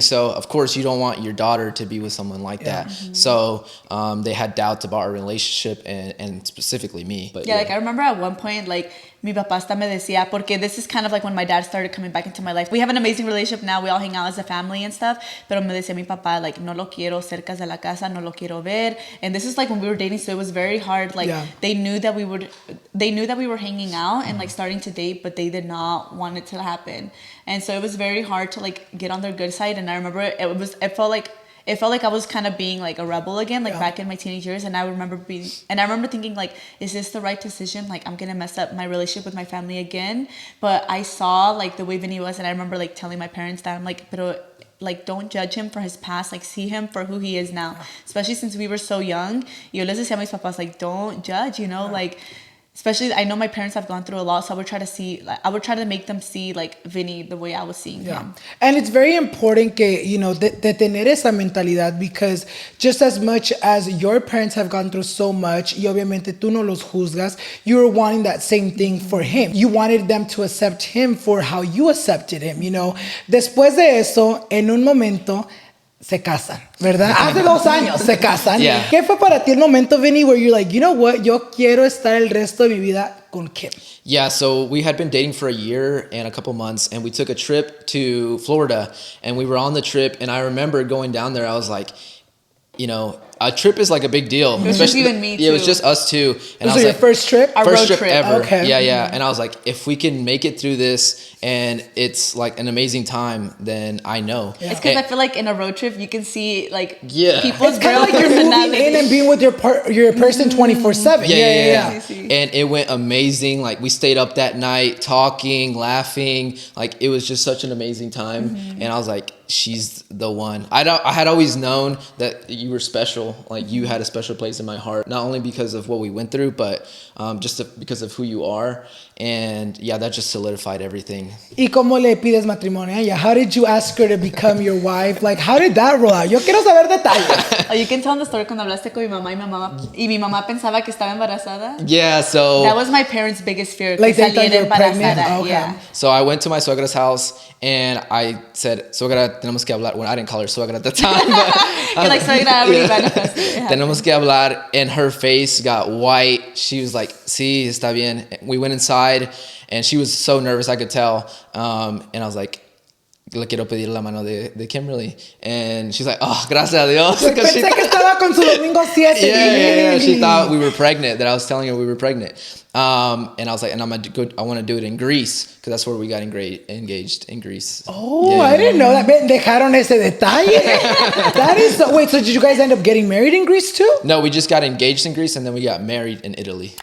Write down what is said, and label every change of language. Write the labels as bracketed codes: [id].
[en] So of course you don't want your daughter to be with someone like that. Mm-hmm. So they had doubts about our relationship and specifically me. But like I remember at one point like [es] mi papá hasta me decía, porque [en] this is kind of like when my dad started coming back into my life. We have an amazing relationship now. We all hang out as a family and stuff. [es] Pero me decía mi papá, like, no lo quiero cerca de la casa, no lo quiero ver. [en] And this is like when we were dating, so it was very hard. Like, they knew that we were hanging out and like starting to date, but they did not want it to happen. And so it was very hard to like get on their good side. And I remember it felt like I was kind of being like a rebel again, like back in my teenage years. And I remember thinking like, is this the right decision? Like, I'm gonna mess up my relationship with my family again. But I saw like the way Vinny was, and I remember like telling my parents that I'm like, pero like, don't judge him for his past, like see him for who he is now. Especially since we were so young. [es] Yo les decía a mis papás, [en] like, don't judge, you know, like. Especially, I know my parents have gone through a lot, so I would try to make them see like Vinny the way I was seeing him. And it's very important que, you know, [es] de tener esa mentalidad, [en] because just as much as your parents have gone through so much, [es] y obviamente tú no los juzgas, [en] you were wanting that same thing for him. You wanted them to accept him for how you accepted him, you know. [es] Después de eso, en un momento, se casan, ¿verdad? Hace 2 años se casan. [en] Yeah. [es] ¿Qué fue para ti el momento, Vinny, [en] where you're like, you know what, [es] yo quiero estar el resto de mi vida con Kim? [en] Yeah, so we had been dating for a year and a couple months, and we took a trip to Florida, and we were on the trip, and I remember going down there, I was like, you know, a trip is like a big deal. It was just even me too. Yeah, it was just us two. And Was it your first trip? Our first road trip. ever. Okay. Yeah. And I was like, if we can make it through this and it's like an amazing time, then I know. It's because I feel like in a road trip you can see like people's It's kind of like you're moving personality. in and being with your person 24/7. Yeah. And it went amazing. Like, we stayed up that night talking, laughing. Like, it was just such an amazing time. And I was like, she's the one. I had always known that you were special. Like, you had a special place in my heart, not only because of what we went through, but because of who you are. And yeah, that just solidified everything. [es] ¿Y cómo le pides matrimonio a ella? [en] How did you ask her to become your wife? Like, how did that roll out? [es] Yo quiero saber detalles. [en] Oh, you can tell the story [es] cuando hablaste con mi mamá y mi mamá pensaba que estaba embarazada. [en] Yeah, so that was my parents' biggest fear. Like, [es] que [en] they thought you were [es] saliera [en] pregnant? [es] embarazada. [en] Okay. Yeah. So I went to my suegra's house and I said, [es] suegra, tenemos que hablar. [en] Well, I didn't call her suegra at the time. But You're like, suegra already manifested. [es] Tenemos que hablar. [en] And her face got white. She was like, [es] sí, está bien. [en] We went inside and she was so nervous, I could tell. And I was like, [es] le quiero pedir la mano de Kimberly. [en] And she's like, [es] oh, gracias a Dios. Pensé que estaba con su domingo 7. [en] Yeah. She thought we were pregnant, that I was telling her we were pregnant. And I was like, and I want to do it in Greece, because that's where we got engaged, in Greece. Oh, I didn't know that. [es] Dejaron ese detalle. [en] That is so. Wait, so did you guys end up getting married in Greece too? No, we just got engaged in Greece, and then we got married in Italy.